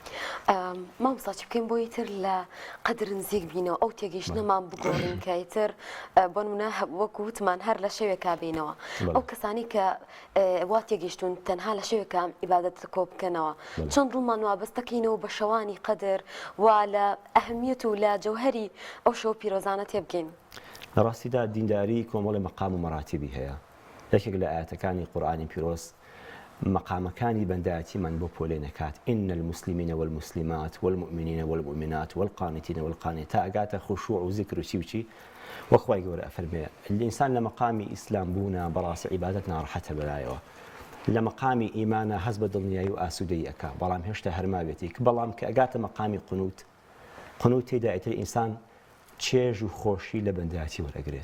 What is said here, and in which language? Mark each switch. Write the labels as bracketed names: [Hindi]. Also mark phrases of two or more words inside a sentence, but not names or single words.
[Central Kurdish] مامۆستا چی بکەین بۆی تر لە قەدر نزیک بینەوە ئەو تێگەیشتنەمان بگۆڕین کە ئیتر بۆ نمونە وەکو وتمان هەر لە شەوێکا بینەوە ئەو کەسانی کە وا تێگەیشتون تەنها لە شەوێکە عیبادەت کۆ بکەنەوە چەند دڵمان وابەستەکەینەوە بە شەوانی قەدر وا لە ئەهمیەت و لە جەوهەری ئەو شەو پیرۆزانە تێبگەین. لە ڕاستیدا دینداری کۆمەڵی مەقام و مەراتیبی هەیە یەکێک لە ئاەتەکانی قورئانی پیرۆز مقامەکانی بەندایەتیمان بۆ پۆلێ نەکات [Arabic] إن المسلمين والمسلمات والمؤمنين والمؤمنات والقانتين والقانتات [Central Kurdish] ئەگاتە خشوع و ذکر و چی وەخوای گەورە ئەفەرمێ الئینسان لە مەقامی ئیسلام بوونە بەڕاستی عیبادەت ناڕەحەتە بەلایەوە لە مەقامی ئیمانە هەست بە دڵنیایی و ئاسوودەیی ئەکا بەڵام هێشتا هەرمابێتی بەڵام کە ئەگاتە مەقامی قنوت تێدا ئیتر ئینسان چێژ و خۆشی لە بەندایەتی وەرەگرێت